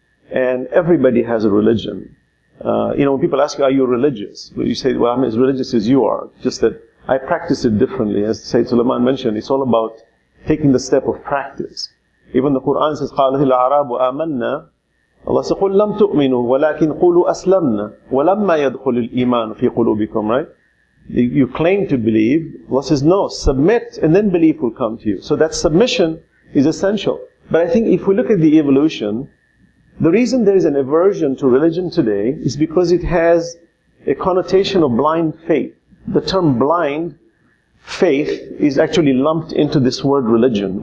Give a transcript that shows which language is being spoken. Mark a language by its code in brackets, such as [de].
[en] And everybody has a religion. When people ask you, are you religious? You say, well, I'm as religious as you are. Just that I practice it differently. As Sayyid Sulaiman mentioned, it's all about taking the step of practice. Even the Quran says, [ar] قَالَتِ الْأَعْرَابُ آمَنَّا. [en] Allah says, [ar] قُلْ لَمْ تُؤْمِنُوا وَلَكِنْ قُولُوا أَسْلَمْنَا وَلَمَّا يَدْخُلِ الْإِيمَانُ فِي قُلُوبِكُمْ, [en] right? You claim to believe. Allah says, no, submit and then belief will come to you. So that submission is essential. But I think if we look at the evolution, the reason there is an aversion to religion today is because it has a connotation of blind faith. The term blind faith is actually lumped into this word religion.